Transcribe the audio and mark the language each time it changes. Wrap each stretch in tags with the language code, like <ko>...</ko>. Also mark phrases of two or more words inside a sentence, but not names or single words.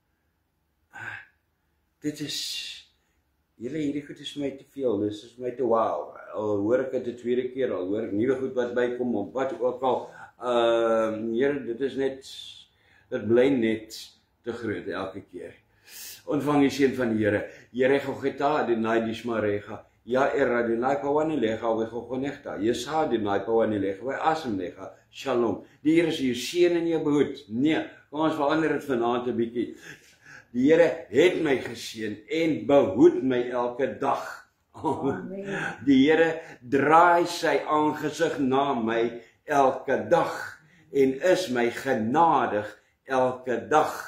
<af>Dit is hierdie goed is vir my te veel, dis is vir my te wow. Al hoor ek dit 'n tweede keer, al hoor ek nuwe goed wat bykom, of wat ook al. Here, dit is net, dit bly net te groot elke keer. Ontvang die seën van die Here. Here Gogeta, Adonai Dishmarega. Ja era Adonai Pawanilega, we Gogonegta. Yesa Adonai Pawanilega, we Asemlega. Shalom. Die Here is jou seën en jou behoed. Nee, kom ons verander dit vanaand 'n bietjie. Die Here het my geseën en behoed my elke dag. Amen. Die Here draai sy aangesig na my elke dag en is my genadig elke dag.</af>